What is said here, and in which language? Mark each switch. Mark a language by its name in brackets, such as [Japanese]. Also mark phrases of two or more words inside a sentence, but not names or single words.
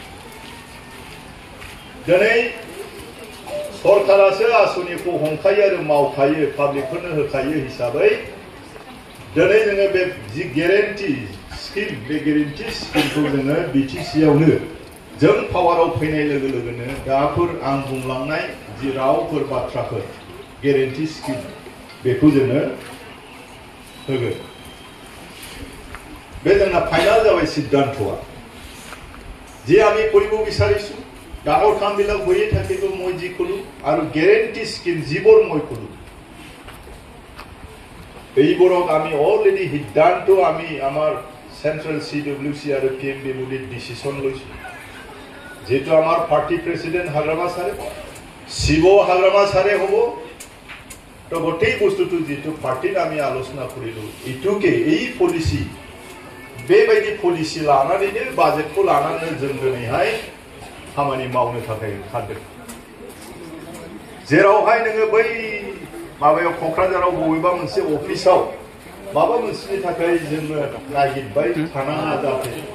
[Bodo] दिनै सरकारासो आसनिखौ हमखायो आरो मावखायो पाब्लिकफोरनो होखायो हिसाबै दिनै जोङो बे जि [English] guarantee scheme [Bodo] बे ग्यारान्टि स्किमखौ जोङो बिटिसिआवनो जों पावाराव फैनाय लोगो लोगोनो दाफोर आं बुंलांनाय जि रावफोर बाथ्राफोर [English] guarantee scheme [Bodo] बेखौ जोङो होगोन बे जोंना फाइनाल जाबाय सिद्धान्तआ जे [Assamese] আমি কৰিব বিচাৰিছো ডাঙৰ কামবিলাক হৈয়ে থাকিব মই যি কলো আৰু [English] guarantee scheme [Assamese] যিবোৰ মই কলো এইবোৰক আমি অলৰেডি সিদ্ধান্ত আমি আমাৰ সেন্ট্রাল সিডব্লিউসি আৰু পিএমবি বডিৰ ডিসিশন লৈছো যেটো আমাৰ পাৰ্টি প্ৰেসিডেন্ট হাগ্ৰামা সাৰে শিৱ হাগ্ৰামা সাৰে হ'ব তো গোটেই বস্তুটো যেটো পাৰ্টিৰ আমি আলোচনা কৰিলো ইটোকে এই পলিসি [Bodo] बेबायदि पलिसि लानानैनो बाजेटखौ लानानै जों दिनैहाय खामानि मावनो थाखाय ओंखारदों जेरावहाय नोङो बै माबायाव क'क्राझाराव बबेबा मोनसे अफिसाव माबा मोनसेनि थाखाय जोङो नागिरबाय थानाङा जाहाथे